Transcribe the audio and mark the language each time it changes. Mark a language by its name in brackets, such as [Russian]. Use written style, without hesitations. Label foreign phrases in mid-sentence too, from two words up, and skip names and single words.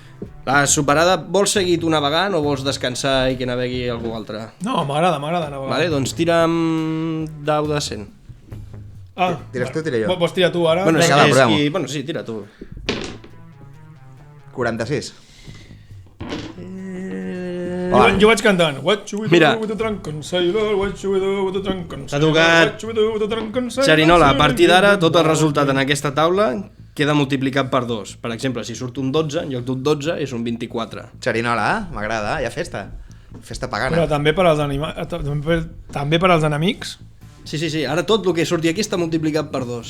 [Catalan] La superada, vols seguir tu navegant o vols descansar i que navegui algú altre? No, m'agrada navegar. Vale, doncs tira'm dau de 100. Tires tu o tira jo? Vols tirar tu ara? Bueno, sí, tira tu. 46. Jo vaig cantant. [English] What should we [Catalan] Mira. [English] do with the drunken sailor? What should we do with the drunken [Catalan] S'ha [English] sailor? [Catalan] tocat [English] What should we do with the drunken sailor? [Catalan] Xerinola, a partir d'ara tot el resultat en aquesta taula queda multiplicat per 2. Per exemple, si surt un 12, en lloc d'un 12 és un 24. Xerinola, m'agrada, hi ha festa. Festa pagana. Però també per als també per als enemics? Sí, ara tot el que surti aquí està multiplicat per 2.